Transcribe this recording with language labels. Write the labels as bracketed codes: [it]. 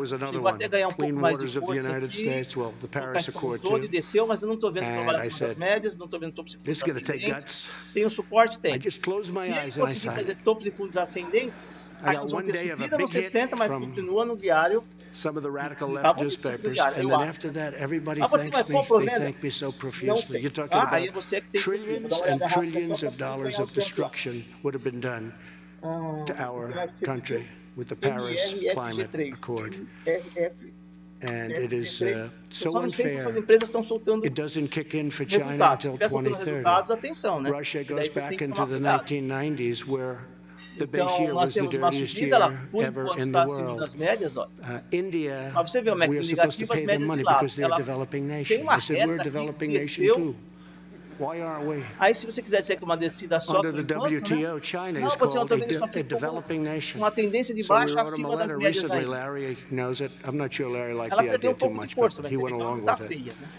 [pt] Chegou até ganhar um pouco mais de força aqui, o caixa todo e desceu, mas eu não estou vendo provar acima das médias, não estou vendo topos e fundos ascendentes. Tem um suporte? Tem. Se ele conseguir fazer topos e fundos ascendentes, aí nós vamos ter subida nos 60, mas continua no diário. [en] Some of the radical left newspapers, and then after that, everybody thanks me. They thank me so profusely. You're talking about trillions and trillions of dollars of destruction would have been done to our country with the Paris Climate Accord. And it is so unfair. It doesn't kick in for China until 2030. Russia goes back into the 1990s where the base year was the dirtiest year ever in the world. India, we are supposed to pay them money because they're a developing nation. I said, we're a developing nation too. Why aren't we? [pt] Aí, se você quiser dizer que uma descida só [en] under the WTO, China is called a developing nation. [pt] Uma tendência de baixa acima das médias aí. [en] Larry knows it. I'm not sure Larry liked the idea too much, but he went along with it.